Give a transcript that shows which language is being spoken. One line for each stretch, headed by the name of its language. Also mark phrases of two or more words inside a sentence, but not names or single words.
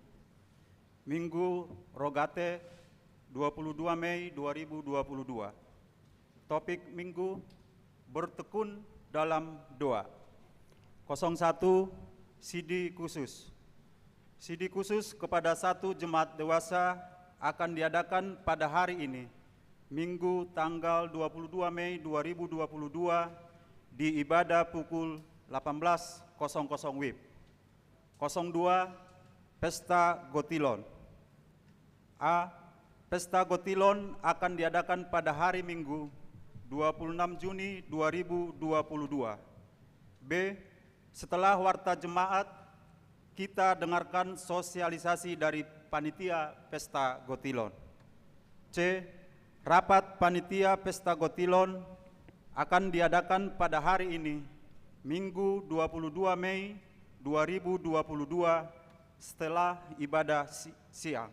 Indonesian: Minggu Rogate 22 Mei 2022. Topik Minggu, bertekun dalam doa. 01 CD khusus. CD khusus kepada satu jemaat dewasa akan diadakan pada hari ini, Minggu tanggal 22 Mei 2022 di ibadah pukul 18.00 WIB. 02 Pesta Gotilon. A. Pesta Gotilon akan diadakan pada hari Minggu 26 Juni 2022. B. Setelah warta jemaat, kita dengarkan sosialisasi dari panitia Pesta Gotilon. C. Rapat panitia Pesta Gotilon akan diadakan pada hari ini, Minggu 22 Mei 2022 setelah ibadah siang.